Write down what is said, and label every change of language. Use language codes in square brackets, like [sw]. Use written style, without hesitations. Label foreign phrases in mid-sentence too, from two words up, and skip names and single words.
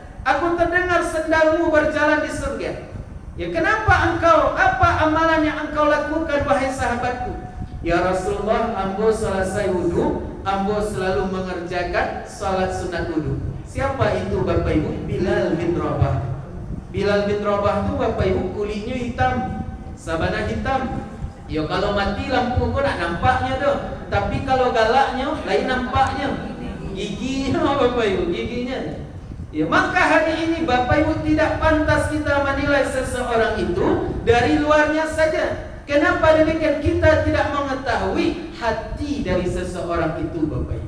[id] Aku terdengar sendalmu berjalan di surga. Ya, kenapa engkau? Apa amalan yang engkau lakukan wahai sahabatku? [ar] Ya Rasulullah, [id] ambo selesai wudu, ambo selalu mengerjakan salat sunat wudu. Siapa itu Bapak Ibu? Bilal bin Rabah. Bilal bin Rabah tu Bapak Ibu kulitnya hitam, [min] sabana hitam. Ya kalau mati lampu kau nak nampaknya doh. Tapi kalau galaknya lain nampaknya. Giginya Bapak Ibu, giginya. [id] Ya, maka hari ini Bapak Ibu tidak pantas kita menilai seseorang itu dari luarnya saja. Kenapa demikian? Kita tidak mengetahui hati dari seseorang itu Bapak Ibu.